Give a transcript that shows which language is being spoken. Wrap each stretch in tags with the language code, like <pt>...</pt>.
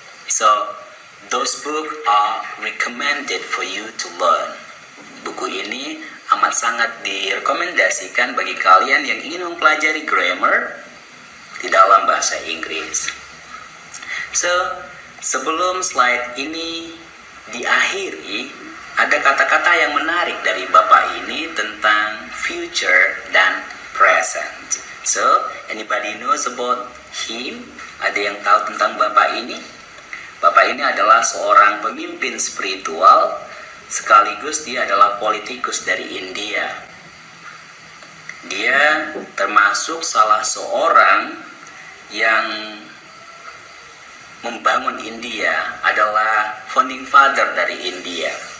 <en>So, those books are recommended for you to learn.</en> <id>Buku ini amat sangat direkomendasikan bagi kalian yang ingin mempelajari grammar di dalam bahasa Inggris. So, sebelum slide ini diakhiri, ada kata-kata yang menarik dari Bapak ini tentang future dan present.</id> <en>So, anybody knows about him?</en> <id>Ada yang tahu tentang Bapak ini? Bapak ini adalah seorang pemimpin spiritual sekaligus dia adalah politikus dari India. Dia termasuk salah seorang yang membangun India, adalah founding father dari India.</id>